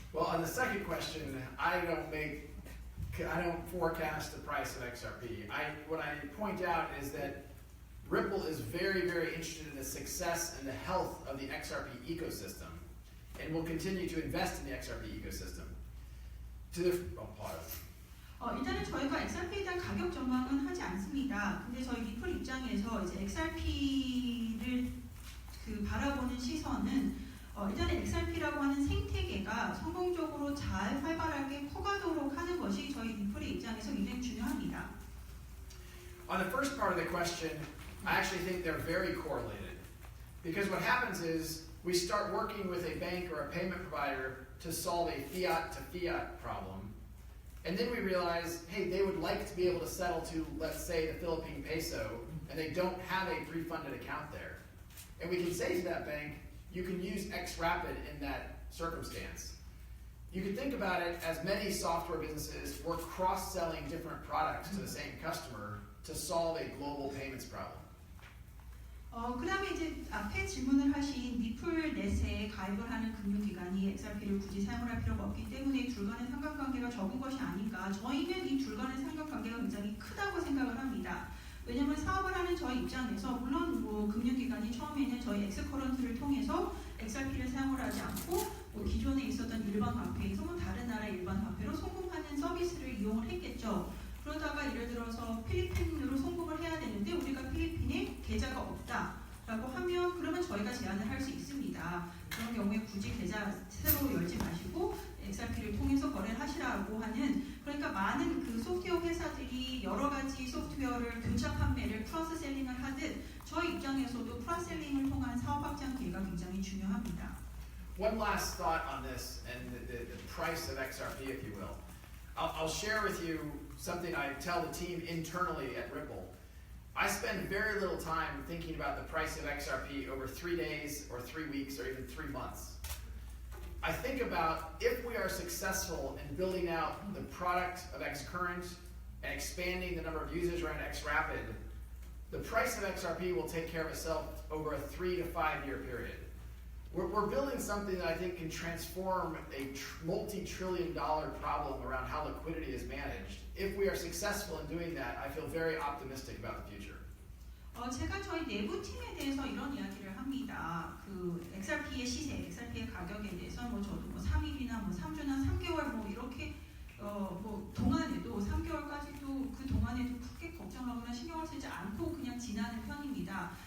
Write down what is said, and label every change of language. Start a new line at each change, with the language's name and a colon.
English: Well, on the second question, I don't forecast the price of XRP. What I point out is that Ripple is very, very interested in the success and the health of the XRP ecosystem, and will continue to invest in the XRP ecosystem. Pause.
Korean: 일단은 저희가 XRP에 대한 가격 전망은 하지 않습니다. 근데 저희 리플 입장에서 이제 XRP를 바라보는 시선은 일단은 XRP라고 하는 생태계가 성공적으로 잘 활발하게 커가도록 하는 것이 저희 리플의 입장에서 굉장히 중요합니다.
English: On the first part of the question, I actually think they're very correlated. Because what happens is we start working with a bank or a payment provider to solve a fiat to fiat problem. And then we realize, hey, they would like to be able to settle to, let's say, the Philippine peso, and they don't have a pre-funded account there. And we can say to that bank, you can use XRapid in that circumstance. You can think about it as many software businesses were cross-selling different products to the same customer to solve a global payments problem.
Korean: 그 다음에 이제 앞에 질문을 하신 리플넷에 가입을 하는 금융기관이 XRP를 굳이 사용을 할 필요가 없기 때문에 둘 간의 상관관계가 적은 것이 아닌가. 저희는 이 둘 간의 상관관계가 굉장히 크다고 생각을 합니다. 왜냐하면 사업을 하는 저희 입장에서 물론 금융기관이 처음에는 저희 엑스커런트를 통해서 XRP를 사용을 하지 않고 기존에 있었던 일반 화폐에서 다른 나라의 일반 화폐로 송금하는 서비스를 이용을 했겠죠. 그러다가 예를 들어서 필리핀으로 송금을 해야 되는데 우리가 필리핀에 계좌가 없다라고 하면 그러면 저희가 제안을 할 수 있습니다. 그런 경우에 굳이 계좌 새로 열지 마시고 XRP를 통해서 거래를 하시라고 하는, 그러니까 많은 그 소프트웨어 회사들이 여러 가지 소프트웨어를 교차 판매를 크로스셀링을 하듯 저희 입장에서도 크로스셀링을 통한 사업 확장 기회가 굉장히 중요합니다.
English: One last thought on this and the price of XRP, if you will. I'll share with you something I tell the team internally at Ripple. I spend very little time thinking about the price of XRP over 3 days or 3 weeks or even 3 months. I think about if we are successful in building out the product of XCurrent and expanding the number of users around XRapid, the price of XRP will take care of itself over a 3 to 5 year period. We're building something that I think can transform a multi-trillion-dollar problem around how liquidity is managed. If we are successful in doing that, I feel very optimistic about the future.
Korean: 제가 저희 내부 팀에 대해서 이런 이야기를 합니다. 그 XRP의 시세, XRP의 가격에 대해서 저도 3일이나 3주나 3개월 이렇게 동안에도 3개월까지도 그 동안에도 크게 걱정하거나 신경을 쓰지 않고 그냥 지나는 편입니다.